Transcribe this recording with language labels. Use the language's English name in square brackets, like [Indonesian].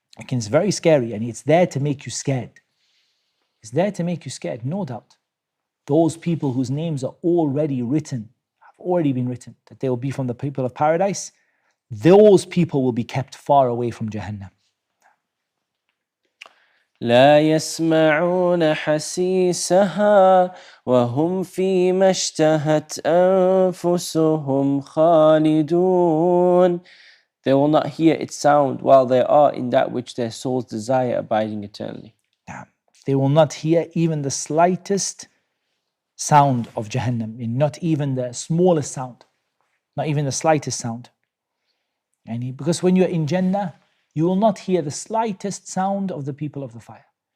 [English] It's very scary, and it's there to make you scared. It's there to make you scared, no doubt. Those people whose names are already written, have already been written, that they will be from the people of paradise, those people will be kept far away from Jahannam. [Arabic] لا يسمعون حسيسها وهم فيما اشتهت أنفسهم خالدون. [English] They will not hear its sound while they are in that which their souls desire, abiding eternally. They will not hear even the slightest sound of Jahannam, not even the smallest sound, not even the slightest sound. Because when you're in Jannah, you will not hear the slightest sound of the people of the fire.